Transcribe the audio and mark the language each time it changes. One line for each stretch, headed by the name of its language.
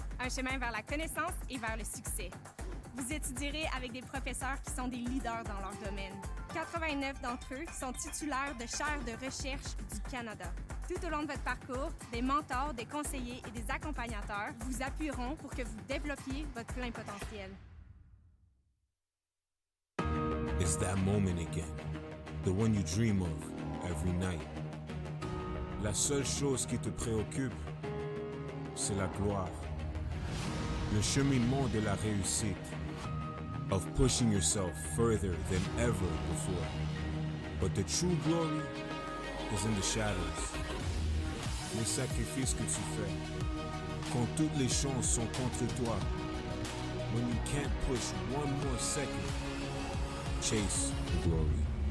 French: Un chemin vers la connaissance et vers le succès. Vous étudierez avec des professeurs qui sont des leaders dans leur domaine. 89 d'entre eux sont titulaires de chaires de recherche du Canada. Tout au long de votre parcours, des mentors, des conseillers et des accompagnateurs vous appuieront pour que vous développiez votre plein potentiel.
English: It's that moment again, the one you dream of every night.
French: La seule chose qui te préoccupe, c'est la gloire. Le cheminement de la réussite,
English: of pushing yourself further than ever before. But the true glory is in the shadows.
French: Les sacrifices que tu fais, quand toutes les chances sont contre toi.
English: When you can't push one more second, chase the glory.